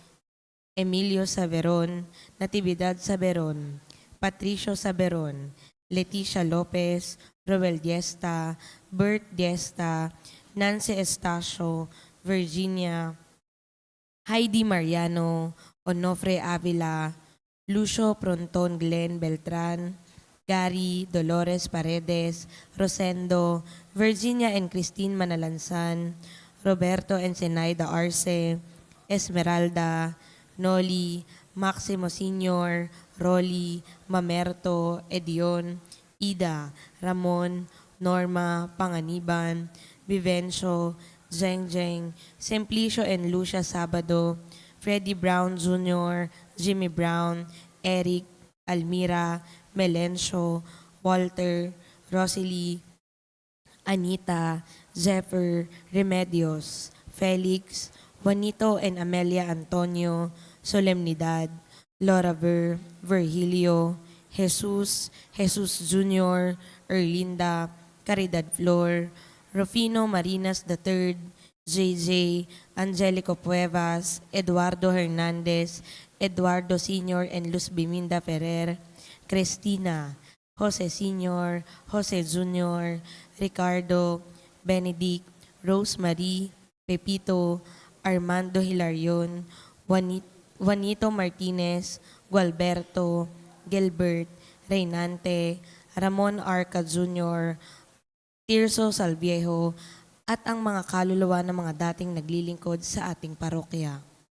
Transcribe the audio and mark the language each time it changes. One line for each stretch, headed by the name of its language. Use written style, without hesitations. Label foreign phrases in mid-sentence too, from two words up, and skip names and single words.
Filipino: Emilio Saberon, Natividad Saberon, Patricio Saberon, Leticia Lopez, Roel Diesta, Bert Diesta, Nancy Estacio, Virginia, Heidi Mariano, Onofre Avila, Lucio Pronton Glenn Beltran, Gary Dolores Paredes, Rosendo, Virginia and Christine Manalansan, Roberto and Zenaida Arce, Esmeralda, Noli, Maximo Sr., Rolly, Mamerto, Edion, Ida, Ramon, Norma, Panganiban, Vivencio, Jeng Jeng, Simplicio and Lucia Sabado, Freddie Brown Jr., Jimmy Brown, Eric, Almira, Melencio, Walter, Rosalie, Anita, Zephyr, Remedios, Felix, Juanito and Amelia Antonio, Solemnidad, Laura Virgilio, Jesus, Jesus Jr., Erlinda, Caridad Flor, Rufino Marinas III, JJ, Angelico Cuevas, Eduardo Hernandez, Eduardo Sr. and Luz Biminda Ferrer, Cristina, Jose Sr., Jose Jr., Ricardo, Benedict, Rosemary, Pepito, Armando Hilarion, Juanito Martinez, Gualberto, Gilbert, Reynante, Ramon Arca Jr., Tirso Salviejo, at ang mga kaluluwa ng mga dating naglilingkod sa ating parokya.